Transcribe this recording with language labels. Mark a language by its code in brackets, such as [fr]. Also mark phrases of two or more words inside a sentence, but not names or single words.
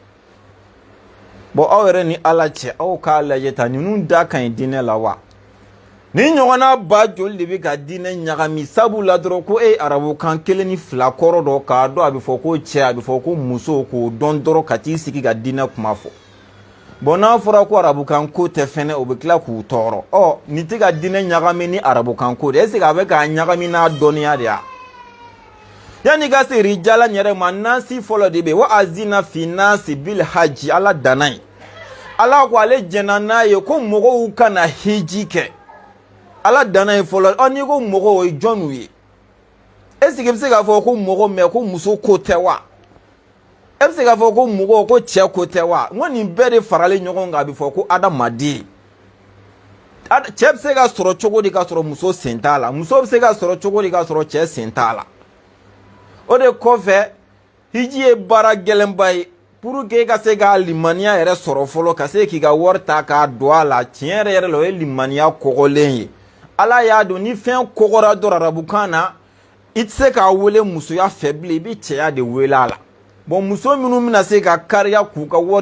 [bm] bon aw yɛrɛ ni ala cɛ aw k'a lajɛ ta ninnu da ka ɲi diinɛ la wa ni ɲɔgɔnna ba joli de bɛ ka diinɛ ɲagami sabu la dɔrɔn ko arabukan 1 ni 2 kɔrɔ dɔ k'a dɔn a bɛ fɔ ko cɛ a bɛ fɔ ko muso k'o dɔn dɔrɔn ka t'i sigi ka diinɛ kuma fɔ bon n'a fɔra ko arabukan ko tɛ fɛnɛ o bɛ tila k'u tɔɔrɔ nin tɛ ka diinɛ ɲagami ni arabukan ko de [fr] est ce que [bm] a bɛ k'a ɲagami n'a dɔnniya de ya yani ka se rijala yɛrɛ ma nasi fɔlɔ de bɛ [ar] وأذن في الناس بالحج [bm] ala danna ye ala ko ale jɛnna n'a ye ko mɔgɔw kana hiji kɛ ala danna ye fɔlɔ n'i ko mɔgɔw o ye jɔnw ye [fr] est ce que [bm] i bɛ se k'a fɔ ko mɔgɔ mais ko muso ko tɛ wa e bɛ se k'a fɔ ko mɔgɔ ko cɛ ko tɛ wa n ko nin bɛɛ de faralen ɲɔgɔn kan a bɛ fɔ ko adamaden cɛ bɛ se ka sɔrɔ cogo di k'a sɔrɔ muso sen t'a la muso bɛ se ka sɔrɔ cogo di k'a sɔrɔ cɛ sen t'a la o de kɔfɛ hiji ye baara gɛlɛnba ye [fr] pour que [bm] ka se ka limaniya yɛrɛ sɔrɔ fɔlɔ ka se k'i ka wari ta k'a don a la tiɲɛ yɛrɛ la o ye limaniya kɔgɔlen ye ala y'a dɔn ni fɛn kɔgɔra dɔrɔn arabukan na i tɛ se k'a wele musoya fɛ bilen i bɛ cɛya de wele a la bon muso minnu bɛna se ka kariya k'u ka wari